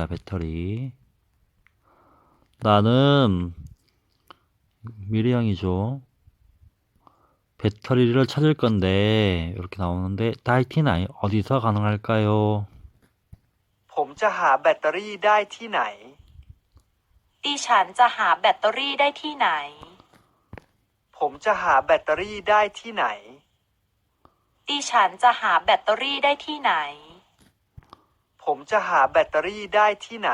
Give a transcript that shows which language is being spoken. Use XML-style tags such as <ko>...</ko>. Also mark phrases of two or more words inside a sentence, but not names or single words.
<ko>배터리 나는 미래형이죠. 배터리를 찾을 건데 이렇게 나오는데 다이티나이 어디서 가능할까요?</ko> <th>ผมจะหาแบตเตอรี่ได้ที่ไหน ดิฉันจะหาแบตเตอรี่ได้ที่ไหน ผมจะหาแบตเตอรี่ได้ที่ไหน ดิฉันจะหาแบตเตอรี่ได้ที่ไหน ผมจะหาแบตเตอรี่ได้ที่ไหน</th>